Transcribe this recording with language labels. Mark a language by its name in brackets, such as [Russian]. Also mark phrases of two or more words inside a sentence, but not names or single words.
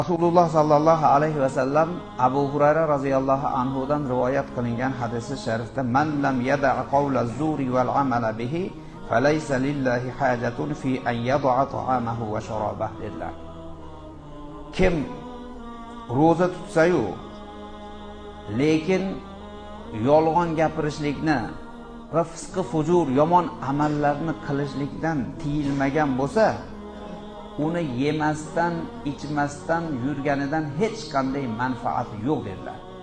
[Uzbek] Rasululloh [Arabic] صلى الله عليه وسلم [Uzbek] Abu Hurayra [Arabic] رضي الله عنه [Uzbek] rivoyat qilingan hadisi sharifda [Arabic] من لم يدع قول الزور والعمل به فليس لله حاجة في أن يدع طعامه وشرابه [Uzbek] dedilar. Kim roza tutsa-yu lekin yolg'on gapirishlikni va fisqi fujur yomon amallarni qilishlikdan tiyilmagan bo'lsa, uni yemasdan, ichmasdan yurganidan hech qanday manfaat yo'q dedilar.